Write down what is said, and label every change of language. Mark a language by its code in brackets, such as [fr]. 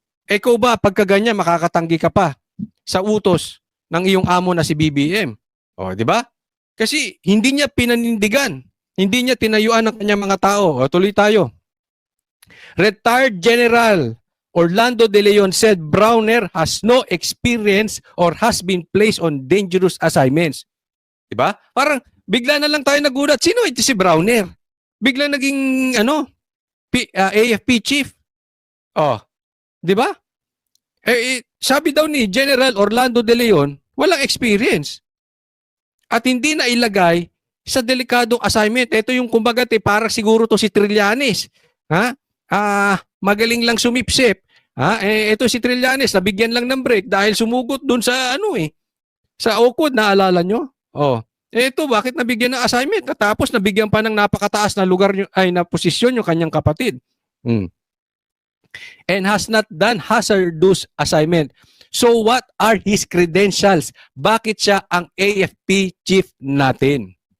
[tl] Ikaw ba pagka ganyan makakatanggi ka pa sa utos ng iyong amo na si BBM? Di ba? Kasi hindi niya pinanindigan, hindi niya tinayuan ang kanyang mga tao. Tuloy tayo. Retired General [en] Orlando De Leon said Browner has no experience or has been placed on dangerous assignments. [tl] Diba? Parang bigla na lang tayo nagulat. Sino ito si Browner? Bigla naging AFP chief. Oh, diba? Sabi daw ni General Orlando De Leon, walang experience. At hindi na ilagay sa delikadong assignment. Ito yung kumbaga parang siguro to si Trillanes. Ha? Magaling lang sumipsip. Ito si Trillanes, nabigyan lang ng break dahil sumugot dun sa sa Okod, naalala nyo? Oh. Ito, bakit nabigyan ng assignment? Tapos nabigyan pa ng napakataas na lugar na posisyon yung kanyang kapatid. [en] And has not done hazardous assignment. So what are his credentials? [tl] Bakit siya ang AFP chief natin?